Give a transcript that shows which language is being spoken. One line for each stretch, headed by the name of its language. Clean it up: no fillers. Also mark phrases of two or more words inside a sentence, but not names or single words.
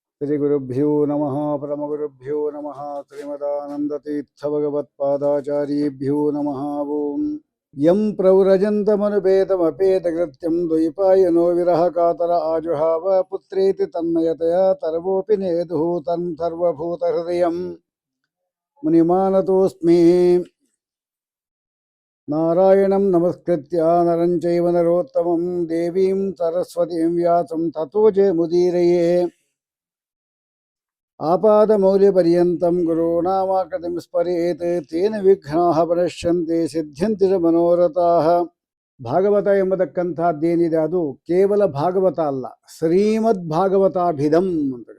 Sanskrit: ಶ್ರೀ ಗುರುಭ್ಯೋ ನಮಃ ಪರಮಗುರುಭ್ಯೋ ನಮಃ ಶ್ರೀಮದಾನಂದತೀರ್ಥ ಭಗವತ್ಪಾದಾಚಾರ್ಯೇಭ್ಯೋ ನಮಃ ಓಂ ಯಂ ಪ್ರವ್ರಜಂತಮನುಪೇತಮಪೇತಕೃತ್ಯಂ ದ್ವೈಪಾಯನೋ ವಿರಹ ಕಾತರ ಆಜುಹಾವ ಪುತ್ರೇತಿ ತನ್ಮಯತೆಯ ತರವೋಪಿ ನೇದುಃ ತನ್ ಸರ್ವಭೂತ ಹೃದಯಂ ಮುನಿಮಾನತೋಸ್ಮಿ ನಾರಾಯಣಂ ನಮಸ್ಕೃತ್ಯ ನರಂ ಚೈವ ನರೋತ್ತಮಂ ದೇವೀಂ ಸರಸ್ವತೀಂ ವ್ಯಾಸಂ ತತೋ ಜಯಮುದೀರಯೇ ಆಪಾದಮೌಲ್ಯಪರ್ಯಂతం ಗುರುಣಾಮಾಕೃತಿಂ ಸ್ಮರೇತ್ ತೇನ ವಿಘ್ನಾಃ ಪ್ರಣಶ್ಯಂತೆ ಸಿದ್ಧ್ಯಂತಿ ಚ ಮನೋರಥಾಃ.
Kannada: ಭಾಗವತ ಎಂಬತಕ್ಕಂಥದ್ದೇನಿದೆ ಅದು ಕೇವಲ ಭಾಗವತ ಅಲ್ಲ,
Sanskrit: ಶ್ರೀಮದ್ ಭಾಗವತಾಭಿಧಂ
Kannada: ಅಂತ.